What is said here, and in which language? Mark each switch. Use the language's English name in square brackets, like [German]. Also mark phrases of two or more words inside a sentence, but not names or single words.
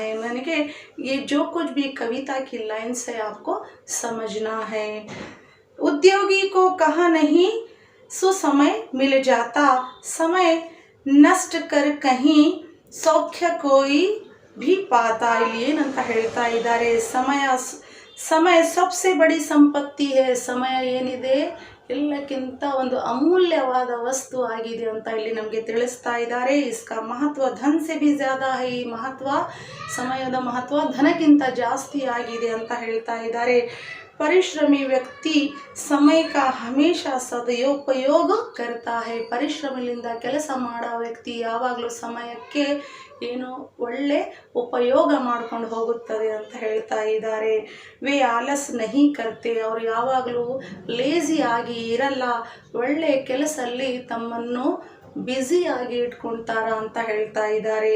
[Hindi] मैंने कि ये जो कुछ भी कविता की लाइन्स है आपको समझना है. उद्योगी को कहाँ नहीं सुसमय मिल जाता, समय नष्ट कर कहीं सौख्य कोई भी पाता. [Kannada] ಇಲ್ಲಿ ಏನಂತ ಹೇಳ್ತಾ ಇದ್ದಾರೆ, [Hindi] समय सबसे बड़ी संपत्ति है. [Kannada] ಸಮಯ ಏನಿದೆ ಎಲ್ಲಕ್ಕಿಂತ ಒಂದು ಅಮೂಲ್ಯವಾದ ವಸ್ತು ಆಗಿದೆ ಅಂತ ಇಲ್ಲಿ ನಮಗೆ ತಿಳಿಸ್ತಾ ಇದ್ದಾರೆ. [Hindi] इसका महत्व धन से भी ज़्यादा है. [Kannada] ಈ ಮಹತ್ವ, ಸಮಯದ ಮಹತ್ವ ಧನಕ್ಕಿಂತ ಜಾಸ್ತಿ ಆಗಿದೆ ಅಂತ ಹೇಳ್ತಾ ಇದ್ದಾರೆ. [Hindi] परिश्रमी व्यक्ति समय का हमेशा सदुपयोग करता है. [Kannada] ಪರಿಶ್ರಮದಿಂದ ಕೆಲಸ ಮಾಡೋ ವ್ಯಕ್ತಿ ಯಾವಾಗಲೂ ಸಮಯಕ್ಕೆ ಏನು ಒಳ್ಳೆ ಉಪಯೋಗ ಮಾಡ್ಕೊಂಡು ಹೋಗುತ್ತದೆ ಅಂತ ಹೇಳ್ತಾ ಇದ್ದಾರೆ. [Hindi] वे आलस नहीं करते, [Kannada] ಅವರು ಯಾವಾಗಲೂ ಲೇಜಿ ಆಗಿ ಇರಲ್ಲ. ಒಳ್ಳೆ ಕೆಲಸದಲ್ಲಿ ತಮ್ಮನ್ನು ಬ್ಯುಸಿ ಆಗಿ ಇಟ್ಕೊಳ್ತಾರ ಅಂತ ಹೇಳ್ತಾ ಇದ್ದಾರೆ.